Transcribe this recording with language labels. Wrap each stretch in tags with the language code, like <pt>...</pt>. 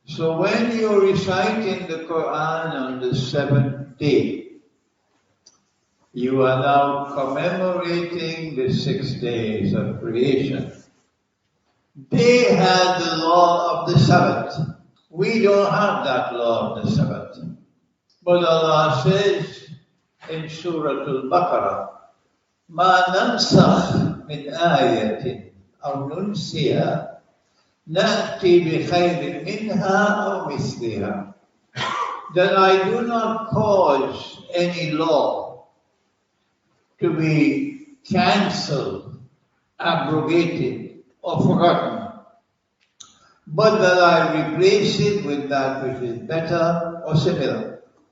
<en>So when you're reciting the Quran on the 7th day, you are now commemorating the 6 days of creation. They had the law of the Sabbath. We don't have that law of the Sabbath. But Allah says in Surah El-Bekare,</en> <ar>مَا نَنْسَخْ مِنْ آيَةٍ أَوْ نُنْسِيهَا نَأْتِي بِخَيْرٍ مِنْهَا أَوْ مِثْلِهَا.</ar> <en>That I do not cause any law to be cancelled, abrogated, or forgotten, but that I replace it with that which is better or similar.</en>